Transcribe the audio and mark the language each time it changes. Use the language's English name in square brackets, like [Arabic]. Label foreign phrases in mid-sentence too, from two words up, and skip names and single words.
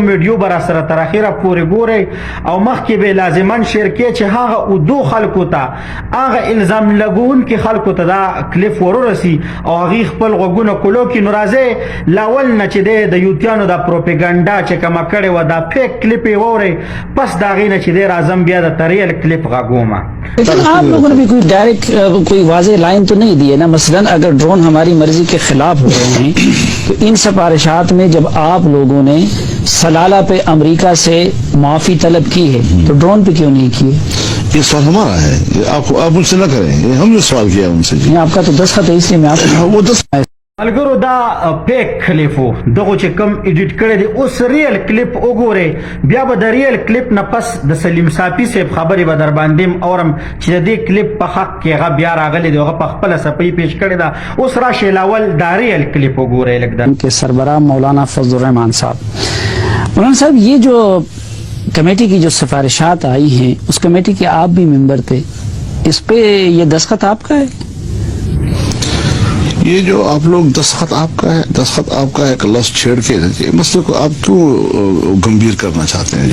[Pashto] ویډیو به را سره تر اخره پورې ګورئ او مخکې به لازما شیر کړئ چې هغه اردو خلکو ته هغه الزام لګونکي خلکو ته دا کلیپ ورورسي او هغې خپل غوږونه کولو کړي. نو راځئ لاول نه چې دی د یوتیانو دا پروپیګنډا چې کومه کړې وه دا فیک کلپ یې واورئ، پس د هغې نه چې دی راځم بیا د تریل کلپ غږومه. [Urdu] لیکن آپ لوگوں نے بھی کوئی ڈائریکٹ کوئی واضح لائن تو نہیں دی ہے نا. مثلا اگر ڈرون ہماری مرضی کے خلاف ہو رہے ہیں تو ان سفارشات میں جب آپ لوگوں نے سلالہ پہ امریکہ سے معافی طلب کی ہے تو ڈرون پہ کیوں نہیں کی ہے؟ یہ سوال ہمارا ہے، آپ مجھ سے نہ کریں، یہ ہم نے سوال کیا ان سے. آپ کا تو دستخط ہے اس لیے میں آپ وہ [Pashto] ملګرو دا فیک کلیپ و دغه چې کوم ایډیټ کړی دی اوس ریل کلیپ وګورئ، بیا به د ریل کلیپ نه پس د سلیم صافي صاحب خبرې به در باندې اورم چې د دې کلیپ په حق کې هغه بیا راغلی دی، هغه په خپله صفحه پیش کړې ده. اوس راشئ لاول دا ریل کلیپ وګورئ لږ. [Urdu] ان کے سربراہ مولانا فضل الرحمان صاحب. مولانا صاحب یہ جو کمیٹی کی جو سفارشات آئی ہیں اس کمیٹی کے آپ بھی ممبر تھے، اس پہ یہ دستخط آپ کا ہے؟ یہ جو آپ لوگ دستخط آپ کا ہے کہ لفظ چھیڑ کے مسئلے کو آپ کیوں گمبھیر کرنا چاہتے ہیں؟